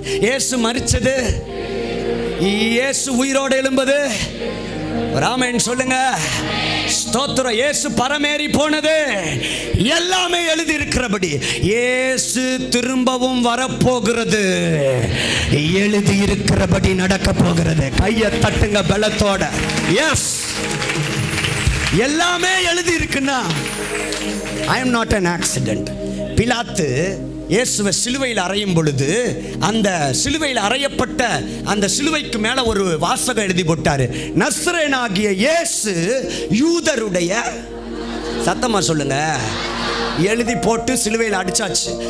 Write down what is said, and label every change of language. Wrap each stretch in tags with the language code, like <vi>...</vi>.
<ta>இயேசு மரிச்சது, இயேசு உயிரோடு எழும்பது, ஆமென் சொல்லுங்க. ஸ்தோத்திரம். இயேசு பரமேறி போனது எல்லாமே எழுதி இருக்கிறபடி. இயேசு திரும்பவும் வரப்போகிறது, எழுதி இருக்கிறபடி நடக்க போகிறது. கையை தட்டுங்க பலத்தோட.</ta> <en>yes,</en> <ta>எல்லாமே எழுதி இருக்குன்னா</ta> <en>I am not an accident.</en> <ta>பிலாத்து இயேசுவை சிலுவையில் அறையும் பொழுது அந்த சிலுவையில் அறையப்பட்ட அந்த சிலுவைக்கு மேல ஒரு வாசகம் எழுதி போட்டாரு. நசரேயனாகிய இயேசு யூதருடைய, சத்தமா சொல்லுங்க, எழுதி போட்டு சிலுவையில் அடிச்சாச்சு.</ta>